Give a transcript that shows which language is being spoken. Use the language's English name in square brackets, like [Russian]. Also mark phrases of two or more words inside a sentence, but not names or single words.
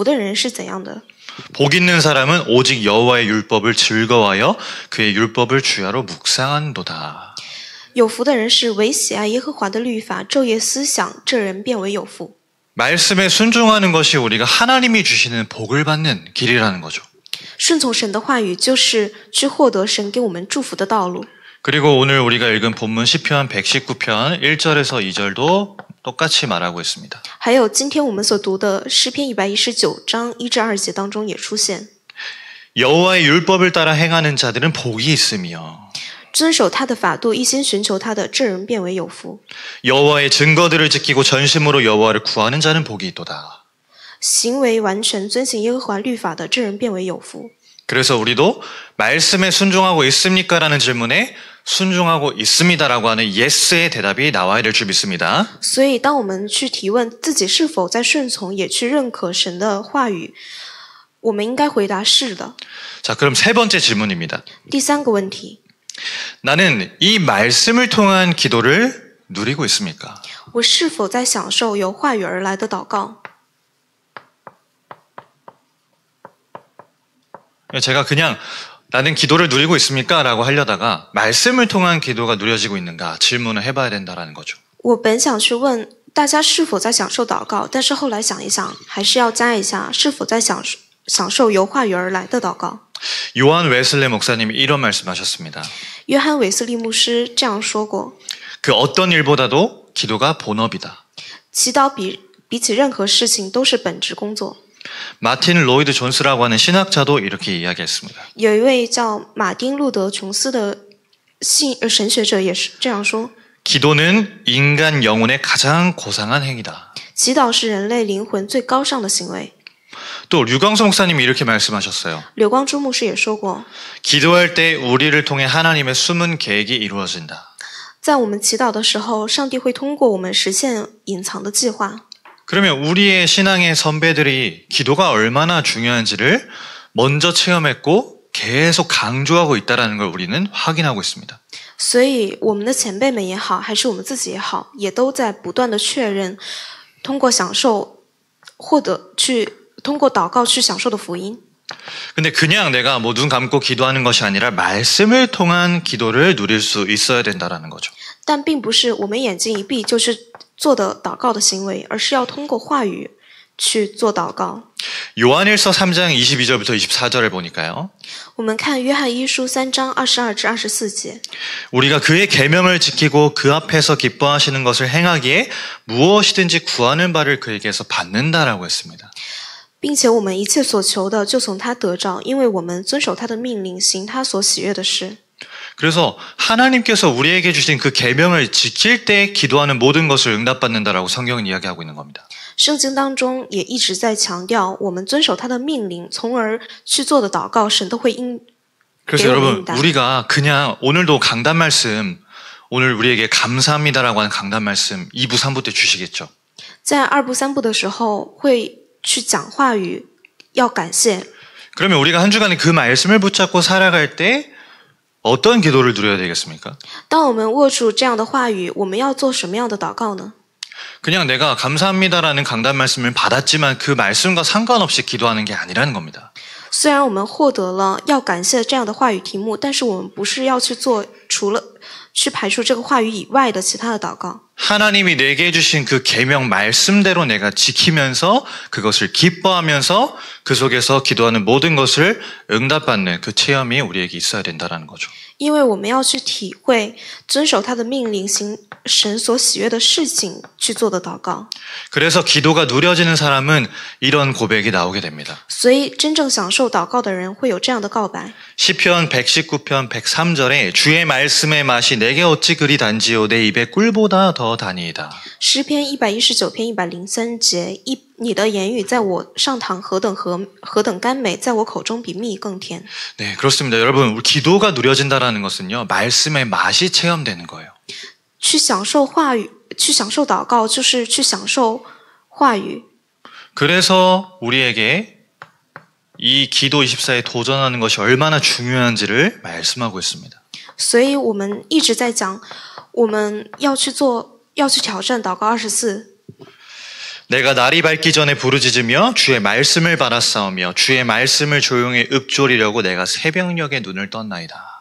[Chinese] 这一节当中去写了有福的人是怎样的。 [Korean] 복 있는 사람은 오직 여호와의 율법을 즐거워하여 그의 율법을 주야로 묵상한도다. [Chinese] 有福的人是唯喜爱耶和华的律法，昼夜思想，这人变为有福。 [Korean] 말씀에 순종하는 것이 우리가 하나님이 주시는 복을 받는 길이라는 거죠. [Chinese] 顺从神的话语，就是去获得神给我们祝福的道路。 [Korean] 그리고 오늘 우리가 읽은 본문 시편 119편 1절에서 2절도 똑같이 말하고 있습니다. [Chinese] 还有今天我们所读的诗篇119章1至2节当中也出现， [Korean] 여호와의 율법을 따라 행하는 자들은 복이 있으며 [Chinese] 遵守他的法度，一心寻求他的，这人变为有福。 [Korean] 여호와의 증거들을 지키고 전심으로 여호와를 구하는 자는 복이 있도다. [Chinese] 行为完全遵行耶和华律法的，这人变为有福。 [Korean] 그래서 우리도 말씀에 순종하고 있습니까? 라는 질문에 순종하고 있습니다라고 하는 yes의 대답이 나와야 될 줄 믿습니다. [Chinese] 所以，当我们去提问自己是否在顺从，也去认可神的话语，我们应该回答是的。 [Korean] 자, 그럼 세 번째 질문입니다. [Chinese] 第三个问题， [Korean] 나는 이 말씀을 통한 기도를 누리고 있습니까? [Chinese] 我是否在享受由话语而来的祷告？ [Korean] 제가 그냥 나는 기도를 누리고 있습니까? 라고 하려다가 말씀을 통한 기도가 누려지고 있는가 질문을 해봐야 된다는 거죠. [Chinese] 我本想去问大家是否在享受祷告，但是后来想一想，还是要加一下是否在享受由话语而来的祷告。 [Korean] 요한 웨슬레 목사님이 이런 말씀하셨습니다. [Chinese] 约翰韦斯利牧师这样说过： [Korean] 그 어떤 일보다도 기도가 본업이다. [Chinese] 祈祷比起任何事情都是本职工作。 [Korean] 마틴 로이드 존스라고 하는 신학자도 이렇게 이야기했습니다. [Chinese] 有一位叫马丁路德琼斯的神学者也是这样说： [Korean] 기도는 인간 영혼의 가장 고상한 행위다. [Chinese] 祈祷是人类灵魂最高尚的行为。 [Korean] 또 류광수 목사님이 이렇게 말씀하셨어요. [Chinese] 柳光珠牧师也说过， [Korean] 기도할 때 우리를 통해 하나님의 숨은 계획이 이루어진다. [Chinese] 在我们祈祷的时候，上帝会通过我们实现隐藏的计划。 [Korean] 그러면 우리의 신앙의 선배들이 기도가 얼마나 중요한지를 먼저 체험했고 계속 강조하고 있다는 걸 우리는 확인하고 있습니다. [Chinese] 所以，我们的前辈们也好，还是我们自己也好，也都在不断的确认，通过享受，通过祷告去享受的福音。 [Korean] 근데 그냥 내가 뭐 눈 감고 기도하는 것이 아니라 말씀을 통한 기도를 누릴 수 있어야 된다는 거죠. [Chinese] 但并不是我们眼睛一闭就是做的祷告的行为，而是要通过话语去做祷告。 [Korean] 요한일서 3장 22절부터 24절을 보니까요. [Chinese] 我们看约翰一书3章22至24节， [Korean] 우리가 그의 계명을 지키고 그 앞에서 기뻐하시는 것을 행하기에 무엇이든지 구하는 바를 그에게서 받는다라고 했습니다. [Chinese] 并且我们一切所求的就从他得着，因为我们遵守他的命令，行他所喜悦的事。 [Korean] 그래서 하나님께서 우리에게 주신 그 계명을 지킬 때 기도하는 모든 것을 응답받는다라고 성경은 이야기하고 있는 겁니다. [Chinese] 圣经当中也一直在强调，我们遵守他的命令，从而去做的祷告，神都会应。 [Korean] 그래서 여러분, 우리가 그냥 오늘도 강단 말씀, 오늘 우리에게 감사합니다라고 하는 강단 말씀 2부, 3부 때 주시겠죠. [Chinese] 在2部3部的时候会去讲话语，要感谢。 [Korean] 그러면 우리가 한 주간에 그 말씀을 붙잡고 살아갈 때 어떤 기도를 누려야 되겠습니까? [Chinese] 当我们握住这样的话语，我们要做什么样的祷告呢？ [Korean] 그냥 내가 감사합니다라는 강단 말씀을 받았지만 그 말씀과 상관없이 기도하는 게 아니라는 겁니다. [Chinese] 虽然我们获得了要感谢这样的话语题目，但是我们不是要去做除了去排除这个话语以外的其他的祷告。 [Korean] 하나님이 내게 주신 그 계명 말씀대로 내가 지키면서 그것을 기뻐하면서 그 속에서 기도하는 모든 것을 응답받는 그 체험이 우리에게 있어야 된다는 거죠. [Chinese] 因为我们要去体会遵守他的命令，行神所喜悦的事情去做的祷告。 [Korean] 그래서 기도가 누려지는 사람은 이런 고백이 나오게 됩니다. [Chinese] 所以真正享受祷告的人会有这样的告白。 [Korean] 시편 119편 103절에 주의 말씀의 맛이 내게 어찌 그리 단지요 내 입에 꿀보다 더 다니이다. [Chinese] 诗篇119篇103节，你的言语在我上膛何等甘美，在我口中比蜜更甜。 [Korean] 네, 그렇습니다. 여러분, 우리 기도가 누려진다라는 것은요, 말씀의 맛이 체험되는 거예요. [Chinese] 去享受话语，去享受祷告，就是去享受话语。 [Korean] 그래서 우리에게 이 기도 24에 도전하는 것이 얼마나 중요한지를 말씀하고 있습니다. [Chinese] 所以我们一直在讲，我们要去挑战祷告24。 [Korean] 내가 날이 밝기 전에 부르짖으며 주의 말씀을 받았사오며 주의 말씀을 조용히 읊조리려고 내가 새벽녘에 눈을 떴나이다.